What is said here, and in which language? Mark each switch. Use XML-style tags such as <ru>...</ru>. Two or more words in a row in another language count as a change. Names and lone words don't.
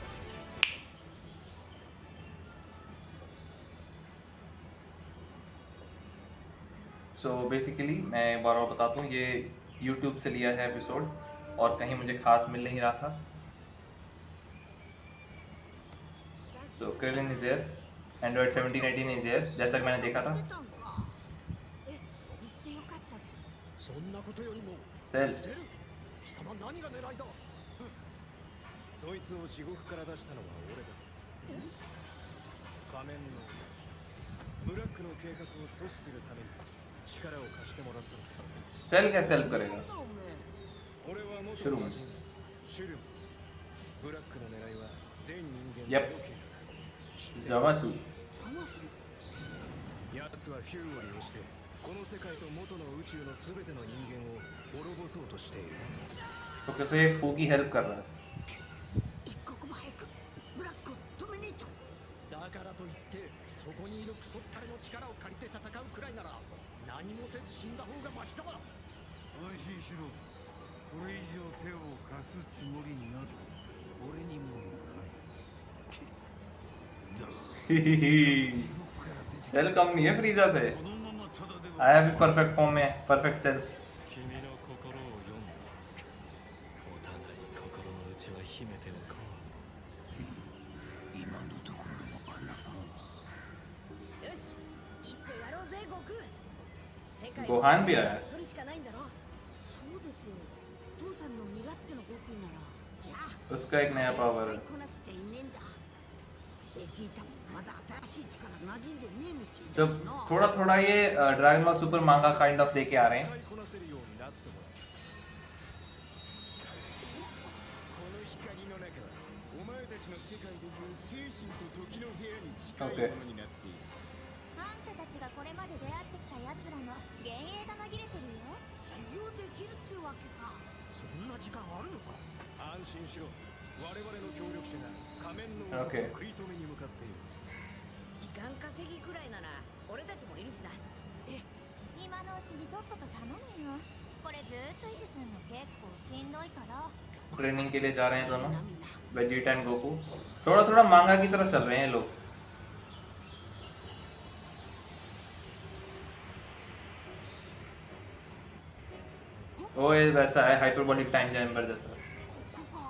<en>so basically</en> <hi>मैं एक बार और बताता हूँ, ये यूट्यूब से लिया है एपिसोड और कहीं मुझे खास मिल नहीं रहा था।</hi> <en>so Krillin is here,</en> <hi>एंड्रॉइड 17, 18</hi> <en>is here,</en> <hi>जैसा कि मैंने देखा था। सेल</hi> <ja>貴様何が狙いだ。そいつを地獄から出したのは俺だ。仮面のブラックの計画を阻止するために力を貸してもらったのさ。</ja> <hi>सेल कैसे हेल्प करेगा?</hi> <ja>俺は元</ja> <hi>शुरू</hi> <ja>の</ja> <hi>में</hi> <ja>シュルム。ブラックの狙いは全人間 Yep ザマス。奴はフューを利用してこの世界と元の宇宙のすべての人間を滅ぼそうとしている。</ja> <hi>तो कैसे ये फू की हेल्प कर रहा है?</hi> <ja>一刻も早くブラックを止めねえと。だからといってそこにいるクソったれの力を借りて戦うくらいなら何もせず死んだ方がマシだわ。安心しろ。これ以上手を貸すつもりなど俺にもない。だが</ja> <hi>सेल कम नहीं है फ्रीजा से।</hi> <ja>このままただでは</ja> <hi>आया भी परफेक्ट फॉर्म में, परफेक्ट सेल।</hi> <ja>君の心を読んだ。お互い心の内は秘めておこう。今のところの穴がよし、一丁やろうぜ悟空。世界</ja> <hi>गोहान भी आया है।</hi> <ja>それしかないんだろ。そうですよ。父さんの身勝手な悟空なら。いや、</ja> <hi>उसका एक नया पावर है।</hi> <ja>使いこなせていねえんだ。ベジータもまだ新しい力馴染んでねえみたい</ja> <hi>तो</hi> <ja>だしな。</ja> <hi>थोड़ा थोड़ा ये ड्रैगन बॉल सुपर</hi> <en>manga kind of</en> <hi>लेके आ रहे हैं।</hi> <ja>使いこなせるようになってもらう。この光の中はお前たちの世界でいう精神と時の部屋に近いものになっている。あんたたちがこれまで出会ってきた奴らの幻影が紛れてるよ。修行できるっちゅうわけか。そんな時間あるのか。安心しろ。我々の協力者が仮面の男を Okay 食い止めに向かっている。時間稼ぎくらいなら俺たちもいるしな。今のうちにとっとと頼むよ。これずっと維持するの結構しんどいから。</ja> <hi>ट्रेनिंग के लिए जा रहे हैं दोनों, वेजिटा एंड गोकू। थोड़ा थोड़ा मांगा की तरफ चल रहे हैं ये लोग। ओ ये वैसा है हाइपरबोलिक टाइम चैम्बर जैसा।</hi>